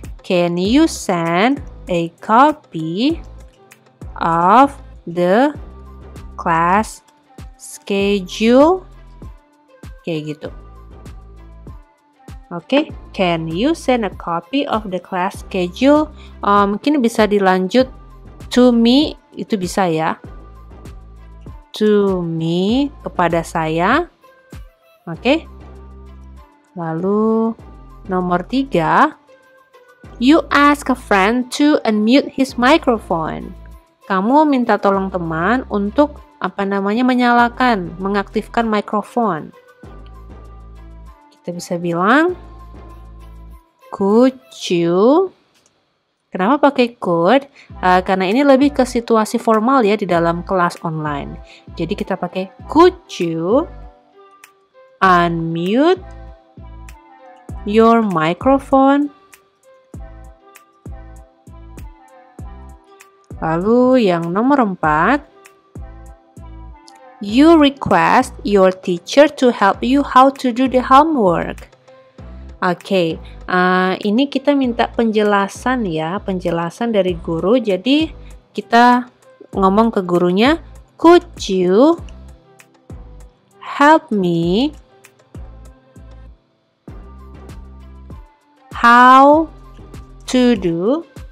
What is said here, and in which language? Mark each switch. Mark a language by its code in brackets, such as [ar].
[en] Can you send a copy of the class schedule? [id] Kayak gitu. [en] Oke, can you send a copy of the class schedule? [id] Mungkin bisa dilanjut [en] to me, [id] itu bisa ya. [en] To me, [id] kepada saya. Oke. Lalu nomor 3, [en] you ask a friend to unmute his microphone. [id] Kamu minta tolong teman untuk menyalakan, mengaktifkan mikrofon. Kita bisa bilang, [en] could you? [id] Kenapa pakai could? Karena ini lebih ke situasi formal ya di dalam kelas online. Jadi kita pakai [en] could you unmute your microphone? [id] Lalu yang nomor 4, [en] you request your teacher to help you how to do the homework. [id] Oke, ini kita minta penjelasan ya, penjelasan dari guru. Jadi kita ngomong ke gurunya, [en] could you help me how to do